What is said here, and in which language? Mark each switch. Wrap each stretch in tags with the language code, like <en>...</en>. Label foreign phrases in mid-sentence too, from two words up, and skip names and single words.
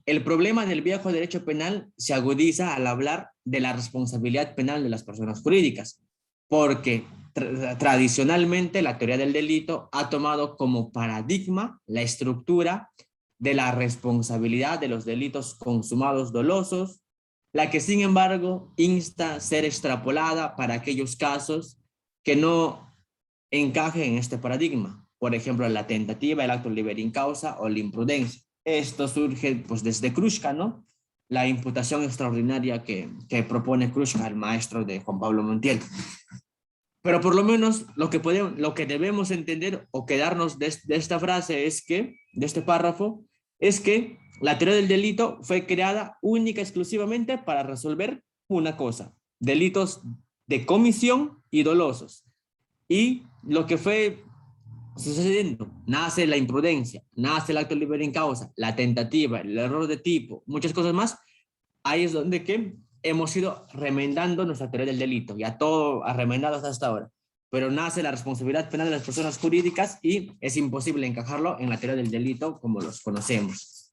<es>El problema del viejo derecho penal se agudiza al hablar de la responsabilidad penal de las personas jurídicas, porque tradicionalmente la teoría del delito ha tomado como paradigma la estructura de la responsabilidad de los delitos consumados dolosos, la que sin embargo insta a ser extrapolada para aquellos casos que no encajen en este paradigma. Por ejemplo, la tentativa, el acto</es> <la>liber in causa</la> <es>o la imprudencia. Esto surge pues desde Krushka, ¿no? La imputación extraordinaria que propone Krushka, el maestro de Juan Pablo Montiel. Pero por lo menos lo que debemos entender o quedarnos de esta frase es que, de este párrafo, es que la teoría del delito fue creada única y exclusivamente para resolver una cosa: delitos de comisión y dolosos. Y lo que fue sucediendo, nace la imprudencia, nace el acto</es> <la>liber in causa,</la> <es>la tentativa, el error de tipo, muchas cosas más. Ahí es donde que hemos ido remendando nuestra teoría del delito, ya todo remendado hasta ahora. Pero nace la responsabilidad penal de las personas jurídicas y es imposible encajarlo en la teoría del delito como los conocemos.</es>